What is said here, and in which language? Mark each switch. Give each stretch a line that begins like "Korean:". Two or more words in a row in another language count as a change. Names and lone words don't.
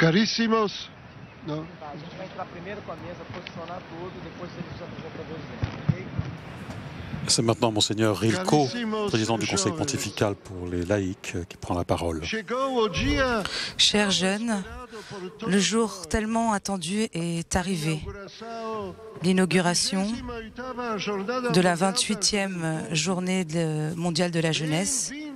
Portuguese: Caríssimos, não. Tá, a gente vai entrar primeiro com a mesa, posicionar tudo, depois eles já produzem, ok?
French: C'est maintenant Monseigneur Rilko, président du Conseil pontifical pour les laïcs, qui prend la parole. Chers jeunes, le jour tellement attendu est arrivé. L'inauguration de la 28e journée mondiale de la jeunesse.